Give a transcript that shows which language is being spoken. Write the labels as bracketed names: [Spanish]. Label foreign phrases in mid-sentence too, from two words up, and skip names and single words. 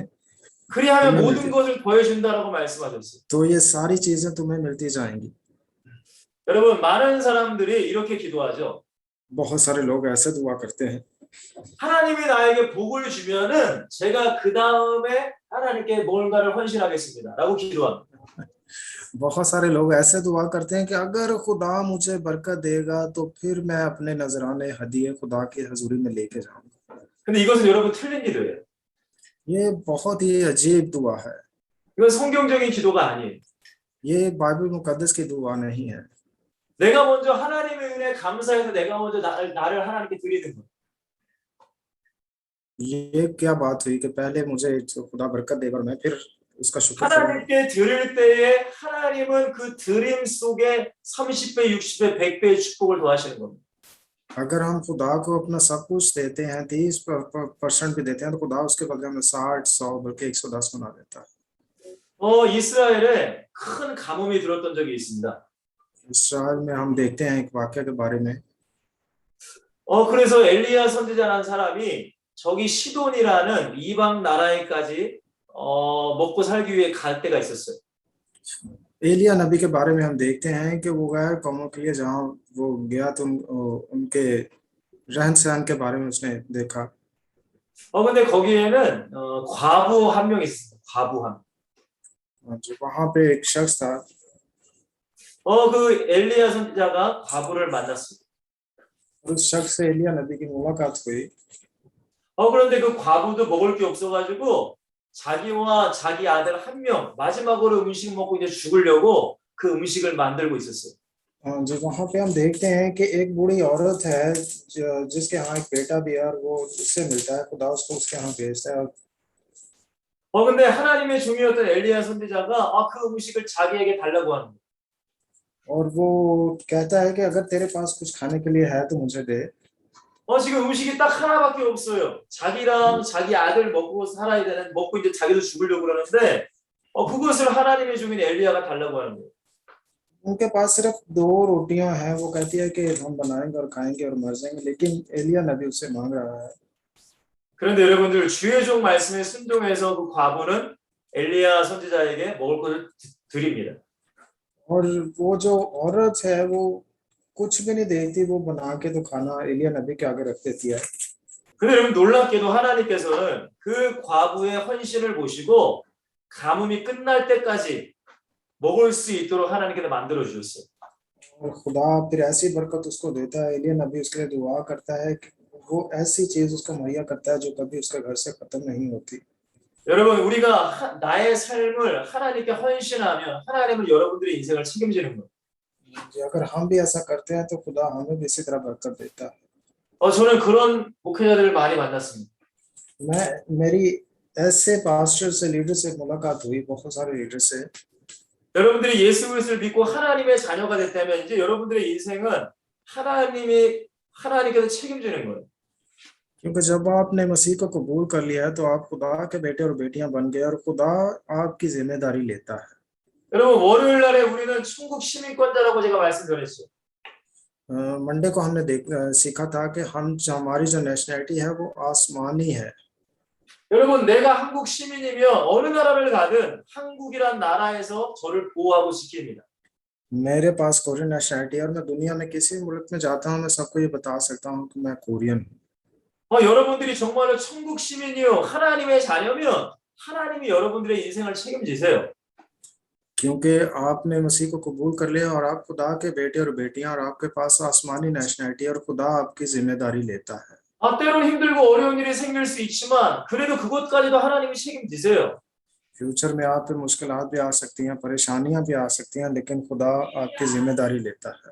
[Korean] 그리하면 모든 것을 더해준다라고 말씀하셨어요. [Urdu] تو یہ ساری چیزیں تمہیں ملتی جائیں گی. [Korean] 여러분 많은 사람들이 이렇게 기도하죠. [Urdu] بہت سارے لوگ ایسے دعا کرتے ہیں, [Korean] 하나님이 나에게 복을 주면은 제가 그 다음에 하나님께 뭔가를 헌신하겠습니다라고 기도합니다. [Urdu] بہت سارے لوگ ایسے دعا کرتے ہیں کہ اگر خدا مجھے برکت دے گا تو پھر میں اپنے نذرانے ہدیے خدا کی حضوری میں لیکے جاؤں گا. [Korean] 근데 이것은 여러분 틀린 기도예요. [Urdu] یہ بہت ہی عجیب دعا ہے, [Korean] 이건 성경적인 기도가 아니에요. [Urdu] یہ بائبل مقدس کی دعا نہیں ہے. [Korean] 내가 먼저 하나님의 은혜에 감사해서 내가 먼저 나를 하나님께 드리는 거. [Urdu] یہ کیا بات ہوئی کہ پہلے مجھے خدا برکت دے گا اور میں پھر اس کا شکر کروں گا. [Korean] 하나님께 드릴 때에 하나님은 그 드림 속에 30배, 60배, 100배의 축복을 더하시는 겁니다. [Urdu] اگر ہم خدا کو اپنا سب کچھ دیتے ہیں، 30% بھی دیتے ہیں، تو خدا اس کے بدلے میں 60، 100 بلکہ 110 بنا دیتا ہے. [Korean] 이스라엘에 큰 가뭄이 들었던 적이 있습니다. [Urdu] اسرائیل میں ہم دیکھتے ہیں ایک واکیہ کے بارے میں. [Korean] 그래서 엘리야 선지자라는 사람이 저기 시돈이라는 이방 나라에까지 먹고 살기 위해 갈 때가 있었어요. [Urdu] ایلیا نبی کے بارے میں ہم دیکھتے ہیں کہ وہ گیا قوموں کے لیے، جہاں وہ گیا تو ان کے رہن سہن کے بارے میں اس نے دیکھا. [Korean] 근데 거기에는 과부 한 명 있었어요. 과부 한. [Urdu] جو وہاں پہ ایک شخص تھا, [Korean] 그 엘리야 선지자가 과부를 만났어요. [Urdu] اس شخص سے ایلیا نبی کی ملاقات ہوئی. [Korean] 그런데 그 과부도 먹을 게 없어가지고 자기와 자기 아들 한 명 마지막으로 음식 먹고 이제 죽으려고 그 음식을 만들고 있었어요. [Urdu] جو وہاں پہ ہم دیکھتے ہیں کہ ایک بوڑھی عورت ہے جس کے یہاں ایک بیٹا بھی ہے اور وہ اس سے ملتا ہے، خدا اس کو اس کے یہاں بھیجتا ہے. [Korean] 근데 하나님의 종이었던 엘리야 선지자가 그 음식을 자기에게 달라고 하는 거예요. [Urdu] اور وہ کہتا ہے کہ اگر تیرے پاس کچھ کھانے کے لیے ہے تو مجھے دے. [Korean] 지금 음식이 딱 하나밖에 없어요. 자기랑 자기 아들 먹고 살아야 되는, 먹고 이제 자기도 죽으려고 그러는데 그것을 하나님의 종인 엘리야가 달라고 하는 거예요. [Urdu] ان کے پاس صرف 2 روٹیاں ہیں، وہ کہتی ہے کہ ہم بنائیں گے اور کھائیں گے اور مر جائیں گے، لیکن ایلیا نبی اس سے مانگ رہا ہے. [Korean] 그런데 여러분들 주의 종 말씀에 순종해서 그 과부는 엘리야 선지자에게 먹을 것을 드립니다. [Urdu] اور وہ جو عورت ہے وہ کچھ بھی نہیں دیتی، وہ بنا کے تو کھانا ایلیا نبی کے آگے رکھ دیتی ہے. [Korean] 근데 여러분 놀랍게도 하나님께서는 그 과부의 헌신을 보시고 가뭄이 끝날 때까지 먹을 수 있도록 하나님께서 만들어 주셨어요. [Urdu] اور خدا پھر ایسی برکت اس کو دیتا ہے، ایلیا نبی اس کے لیے دعا کرتا ہے کہ وہ ایسی چیز اس کو مہیا کرتا ہے جو کبھی اس کے گھر سے ختم نہیں ہوتی. [Korean] 여러분 우리가 나의 삶을 하나님께 헌신하면 하나님은 여러분들의 인생을 책임지는 거예요. [Urdu] اگر ہم بھی ایسا کرتے ہیں تو خدا ہمیں بھی اسی طرح برکت دیتا ہے. [Korean] 저는 그런 목회자들을 많이 만났습니다. [Urdu] میری ایسے پاسٹر سے، لیڈر سے ملاقات ہوئی، بہت سارے لیڈر سے. [Korean] 여러분들이 예수 그리스도를 믿고 하나님의 자녀가 됐다면 이제 여러분들의 인생은 하나님께서 책임지는 거예요. [Urdu] کیونکہ جب آپ نے مسیح کو قبول کر لیا ہے تو آپ خدا کے بیٹے اور بیٹیاں بن گئے اور خدا آپ کی ذمہ داری لیتا ہے. [Korean] 여러분 월요일 날에 우리는 천국 시민권자라고 제가 말씀드렸어요. [Urdu] منڈے کو ہم نے سیکھا تھا کہ ہماری جو نیشنیلٹی ہے وہ آسمانی ہے. [Korean] 여러분 내가 한국 시민이면 어느 나라를 가든 한국이란 나라에서 저를 보호하고 지킵니다. [Urdu] میرے پاس [English] Korean nationality [Urdu] ہے اور میں دنیا میں کسی ملک میں جاتا ہوں، میں سب کو یہ بتا سکتا ہوں کہ میں کورین ہوں. [Korean] 여러분들이 정말로 천국 시민이요 하나님의 자녀면 하나님이 여러분들의 인생을 책임지세요. [Urdu] کیونکہ آپ نے مسیح کو قبول کر لیا اور آپ خدا کے بیٹے اور بیٹیاں اور آپ کے پاس آسمانی نیشنیلٹی اور خدا آپ کی ذمہ داری لیتا ہے. [Korean] 때론 힘들고 어려운 일이 생길 수 있지만 그래도 그것까지도 하나님이 책임지세요. [Urdu] فیوچر میں آپ پہ مشکلات بھی آ سکتی ہیں، پریشانیاں بھی آ سکتی ہیں، لیکن خدا آپ کی ذمہ داری لیتا ہے.